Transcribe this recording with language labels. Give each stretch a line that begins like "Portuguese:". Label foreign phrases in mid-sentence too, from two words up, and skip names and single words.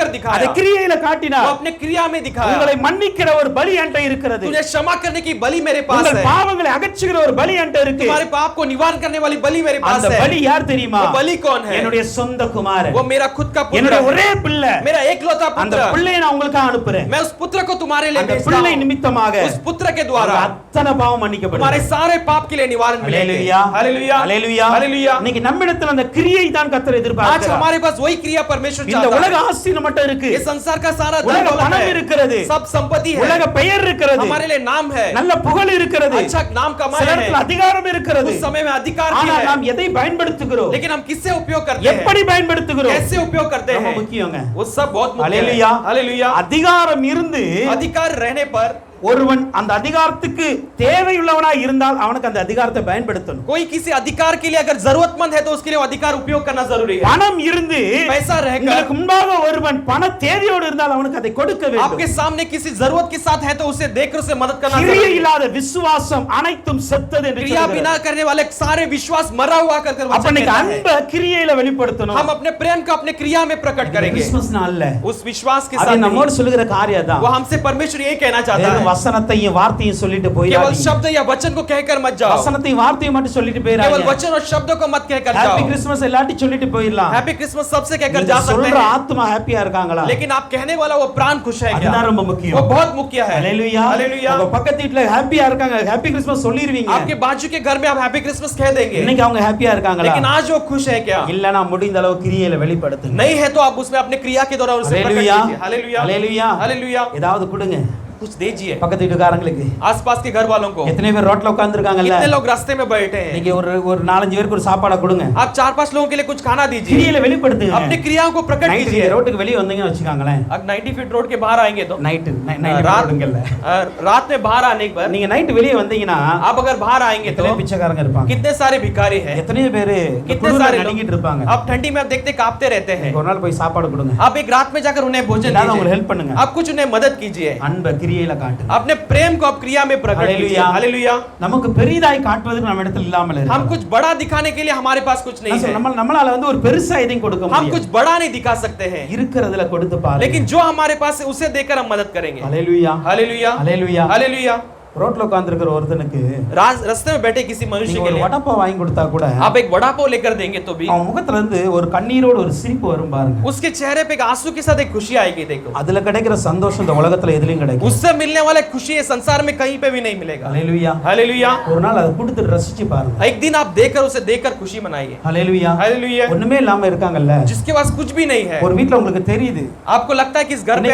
Tamil: அதை
Hindi: दिखाया,
Tamil: கிரியையில
Hindi: वो
Tamil: காட்டினார்.
Hindi: अपने क्रिया में दिखाया।
Tamil: உங்களை மன்னிக்கிற ஒரு பலி என்கிட்ட இருக்கிறது.
Hindi: तुझे क्षमा करने की बलि मेरे पास
Tamil: உங்கள்
Hindi: है,
Tamil: பாவங்களை அகற்றுகிற ஒரு பலி என்கிட்ட இருக்கு.
Hindi: तुम्हारे पाप को निवारण करने वाली बलि मेरे पास
Tamil: அந்த
Hindi: है।
Tamil: பலி யார் தெரியுமா?
Hindi: वो बलि कौन है?
Tamil: என்னுடைய சொந்த குமாரன்,
Hindi: वो मेरा खुद का
Tamil: என்னுடைய
Hindi: पुत्र,
Tamil: ஒரே பிள்ளை.
Hindi: मेरा एकलौता
Tamil: அந்த
Hindi: पुत्र।
Tamil: பிள்ளையை நான் உங்களுக்காக அனுப்புறேன்.
Hindi: मैं उस पुत्र को तुम्हारे लिए
Tamil: அந்த
Hindi: भेजता
Tamil: பிள்ளை
Hindi: हूं।
Tamil: நிமித்தமாக
Hindi: उस पुत्र के द्वारा
Tamil: அத்தனை பாவம் மன்னிக்கப்படும்.
Hindi: तुम्हारे सारे पाप के लिए निवारण मिलेगा।
Tamil: ஹalleluya,
Hindi: हालेलुया,
Tamil: ஹalleluya.
Hindi: हालेलुया।
Tamil: இன்னைக்கு நம்மிடத்தில் அந்த கிரியை தான் கர்த்தர்
Hindi: आज
Tamil: எதிர்பார்க்கிறார்.
Hindi: हमारे पास वही क्रिया परमेश्वर
Tamil: இந்த
Hindi: चाहता
Tamil: உலக
Hindi: है।
Tamil: ஆஸ்தி மட்டும் இருக்கு,
Hindi: ये संसार का सारा धन
Tamil: உலக
Hindi: दौलत
Tamil: பணம்
Hindi: है,
Tamil: இருக்கிறது,
Hindi: सब संपत्ति है,
Tamil: உலக பெயர் இருக்கிறது,
Hindi: हमारे लिए नाम है,
Tamil: நல்ல புகழ் இருக்கிறது,
Hindi: अच्छा नाम कमाए
Tamil: சில
Hindi: हैं,
Tamil: இடத்துல அதிகாரம் இருக்கிறது.
Hindi: उस समय में अधिकार भी
Tamil: ஆனால்
Hindi: है,
Tamil: நாம் எதை பயன்படுத்துகிறோம்,
Hindi: लेकिन हम किससे उपयोग करते हैं,
Tamil: எப்படி பயன்படுத்துகிறோம்,
Hindi: कैसे उपयोग करते
Tamil: ரொம்ப
Hindi: हैं,
Tamil: முக்கியங்க.
Hindi: वो सब बहुत मुख्य हालेलुया, है। हालेलुया।
Tamil: அதிகாரம் இருந்து
Hindi: अधिकार रहने पर
Tamil: ஒருவன் அந்த அதிகாரத்துக்கு தேவையுள்ளவனாய் இருந்தால் அவனுக்கு அந்த அதிகாரத்தை பயன்படுத்தணும்.
Hindi: कोई किसी अधिकार के लिए अगर जरूरतमंद है तो उसके लिए वो अधिकार उपयोग करना जरूरी है।
Tamil: பணம் இருந்து
Hindi: पैसा रहकर
Tamil: உங்களுக்கு முன்பாக ஒருவன் பண தேவையோடு இருந்தால் அவனுக்கு அதை கொடுக்க வேண்டும்.
Hindi: आपके सामने किसी जरूरत के साथ है तो उसे देखकर उसे मदद करना
Tamil: கிரியை
Hindi: जरूरी है।
Tamil: இல்லாத விசுவாசம் அனைத்தும் செத்தது என்று
Hindi: क्रिया
Tamil: சொல்கிறது.
Hindi: बिना करने वाले सारे विश्वास मरा हुआ कर
Tamil: அப்ப இன்னைக்கு அன்பை கிரியையில வெளிப்படுத்தணும்.
Hindi: हम अपने प्रेम को अपने क्रिया में प्रकट करेंगे।
Tamil: கிறிஸ்மஸ் நாள்ல
Hindi: उस विश्वास के
Tamil: அது
Hindi: साथ
Tamil: நம்மோடு சொல்லுகிற காரியம் தான்.
Hindi: वो हमसे परमेश्वर यही कहना चाहता
Tamil: வெறும்
Hindi: है,
Tamil: வசனத்தையும் வார்த்தையும் சொல்லிட்டு
Hindi: केवल
Tamil: போயிடாதீங்க.
Hindi: शब्द या वचन को कहकर मत जाओ,
Tamil: வசனத்தையும் வார்த்தையும் மட்டும் சொல்லிட்டு
Hindi: केवल
Tamil: போயிடாதீங்க.
Hindi: वचन और शब्दों को मत कहकर
Tamil: ஹேப்பி
Hindi: जाओ।
Tamil: கிறிஸ்மஸ் எல்லாத்தையும் சொல்லிட்டு போயிடலாம்.
English: Happy Christmas
Hindi: सबसे कहकर
Tamil: நீங்க
Hindi: जा सकते
Tamil: சொல்ற
Hindi: हैं,
Tamil: ஆத்மா ஹேப்பியா இருக்காங்களா?
Hindi: लेकिन आप कहने वाला वो प्राण खुश है क्या?
Tamil: அதுதான் ரொம்ப முக்கியம்.
Hindi: वो बहुत मुख्य है।
Tamil: ஹalleluya,
Hindi: हालेलुया। உங்க பக்கத்து வீட்ல ஹேப்பியா இருக்காங்க,
English: Happy Christmas
Hindi: சொல்லிருவீங்க. आपके बाजू के घर में आप
English: Happy Christmas
Hindi: कह देंगे, இன்னைக்கு அவங்க ஹேப்பியா இருக்காங்களா? लेकिन आज वो खुश है क्या? இல்லனா முடிந்த அளவு கிரியையில வெளிப்படுத்துங்க. नहीं है तो आप उसमें अपने क्रिया के द्वारा उसे प्रकट हालेलुया, कीजिए। हालेलुया, हालेलुया. हालेलुया।
Tamil: ஏதாவது கொடுங்க.
Hindi: कुछ दीजिए
Tamil: பக்கத்து வீட்டுக்காரங்களுக்கு
Hindi: आसपास के घर वालों को
Tamil: எத்தனை பேர் ரோட்ல உட்கார்ந்திருக்காங்கல்ல
Hindi: कितने लोग रास्ते में बैठे हैं
Tamil: நீங்க ஒரு 4-5 பேருக்கு ஒரு சாப்பாடை கொடுங்க
Hindi: आप 4-5 लोगों के लिए कुछ खाना दीजिए
Tamil: கிரியையில வெளிப்படுத்துங்க
Hindi: अपनी क्रियाओं को प्रकट
Tamil: நைட்
Hindi: कीजिए
Tamil: ரோட்டுக்கு வெளிய வந்தீங்கன்னு வெச்சுக்காங்களேன்
Hindi: अब 90 फीट रोड के बाहर आएंगे तो
Tamil: நைட்
Hindi: रात
Tamil: ரோடுங்கல்ல
Hindi: रात में बाहर आने पर
Tamil: நீங்க நைட் வெளிய வந்தீங்கன்னா
Hindi: आप अगर बाहर आएंगे तो
Tamil: எத்தனை பிச்சைக்காரங்க இருப்பாங்க
Hindi: कितने सारे भिखारी हैं
Tamil: எத்தனை பேர்
Hindi: कितने सारे
Tamil: நடுங்கிட்டு இருப்பாங்க
Hindi: आप ठंडी में आप देखते कांपते रहते हैं
Tamil: ஒரு நாள் போய் சாப்பாடு கொடுங்க
Hindi: आप एक रात में जाकर उन्हें भोजन
Tamil: எல்லாரும் உங்களுக்கு
Hindi: दीजिए
Tamil: ஹெல்ப் பண்ணுங்க
Hindi: आप कुछ उन्हें मदद कीजिए
Tamil: அன்பை கிரியையில காட்டுங்க
Hindi: अपने प्रेम को आप क्रिया में प्रकट कीजिए हालेलुया। हालेलुया
Tamil: நமக்கு பெரிதாய் காட்டுவதற்கு நம்ம இடத்துல இல்லாமல்
Hindi: हम
Tamil: இருக்கு
Hindi: कुछ बड़ा दिखाने के लिए हमारे पास कुछ नहीं है
Tamil: நம்மளால வந்து ஒரு பெருசா எதையும் கொடுக்க
Hindi: हम
Tamil: முடியாது
Hindi: कुछ बड़ा नहीं दिखा सकते हैं
Tamil: இருக்கிறதுல கொடுத்து பாருங்க
Hindi: लेकिन जो हमारे पास है उसे देकर हम मदद करेंगे
Tamil: ஹalleluya
Hindi: हालेलुया
Tamil: ஹalleluya
Hindi: हालेलुया
Tamil: ரோட்ல உட்கார்ந்திருக்கிற ஒருத்தனுக்கு
Hindi: रास्ते में बैठे किसी मनुष्य
Tamil: நீங்க
Hindi: के
Tamil: ஒரு
Hindi: लिए
Tamil: வடப்பா வாங்கி கொடுத்தா கூட
Hindi: आप एक वड़ा पाव लेकर देंगे तो भी
Tamil: அவன் முகத்துல இருந்து ஒரு கண்ணீரோட ஒரு சிரிப்பு வரும் பாருங்க
Hindi: उसके चेहरे पे एक आंसू के साथ एक खुशी आएगी देखो
Tamil: அதுல கிடைக்கிற சந்தோஷம் இந்த உலகத்துல எதுலயும் கிடைக்கும்
Hindi: उससे मिलने वाला खुशी ये संसार में कहीं पे भी नहीं मिलेगा
Tamil: ஹalleluya
Hindi: हालेलुया
Tamil: ஒரு நாள் அதை கொடுத்து ரசிச்சு பாருங்க
Hindi: एक दिन आप देखकर उसे देखकर खुशी मनाइए
Tamil: ஹalleluya
Hindi: हालेलुया
Tamil: ஒண்ணுமே இல்லாம இருக்காங்கல்ல
Hindi: जिसके पास कुछ भी नहीं है
Tamil: ஒரு வீட்ல உங்களுக்கு தெரியுது
Hindi: आपको लगता है कि इस घर पे